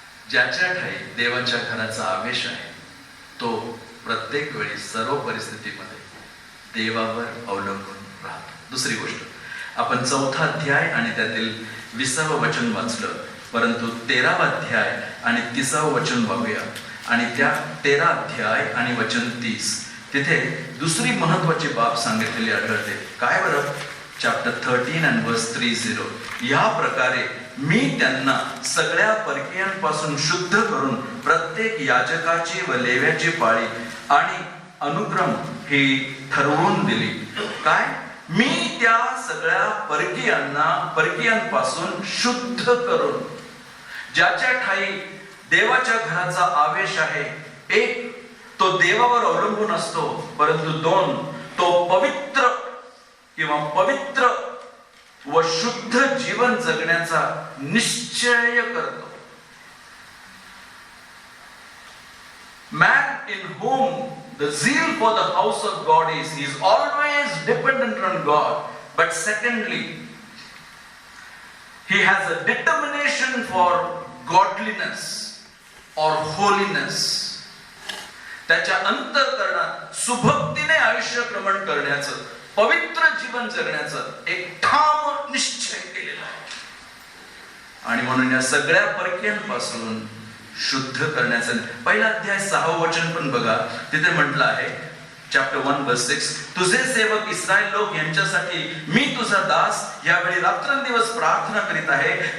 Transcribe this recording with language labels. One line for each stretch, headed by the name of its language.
Marathi: ज्याच्या ठाई देवाच्या घराचा आवेश आहे, तो प्रत्येक वेळी सर्व परिस्थितीमध्ये देवावर अवलंबून राहतो. दुसरी गोष्ट, आपण 4था अध्याय आणि त्यातील 20वं वचन वाचलं, परंतु 13वा अध्याय आणि 30वं वचन बघूया. आणि त्या 13 अध्याय आणि वचन 30, तिथे दुसरी महत्वाची बाब सांगितलेली आढळते. काय बरं?
English: Chapter 13 and verse 30.
Marathi: या प्रकारे मी त्यांना सगळ्या परकीयांपासून शुद्ध करून परंतु याजकाची व लेव्याची पाळी आणि अनुक्रम ही ठरवून दिली. काय? मी त्या सगळ्या परकीयांपासून शुद्ध करून, ज्याच्या ठाई देवाच्या घराचा आवेश आहे, एक तो देवावर अवलंबून असतो, परंतु 2 तो पवित्र किंवा पवित्र व शुद्ध जीवन जगण्याचा निश्चय करतो.
English: Man in whom the zeal for the house of God is, he is always dependent on God. But secondly, he has a determination for godliness or holiness.
Marathi: त्याच्या अंतःकरणात सुभक्तीने आयुष्य क्रमण करण्याचं, पवित्र जीवन जगण्याचं एक ठाम निश्चय केलेला आहे. आणि म्हणून या सगळ्या परकीयांपासून शुद्ध करण्याचं. पहिला अध्याय 6वं वचन पण बघा, तिथे म्हटलं आहे
English: chapter 1 verse 6,
Marathi: तुझे सेवक इस्रायल लोक यांच्यासाठी मी तुझा दास यावेळी रात्रंदिवस प्रार्थना करीत आहे.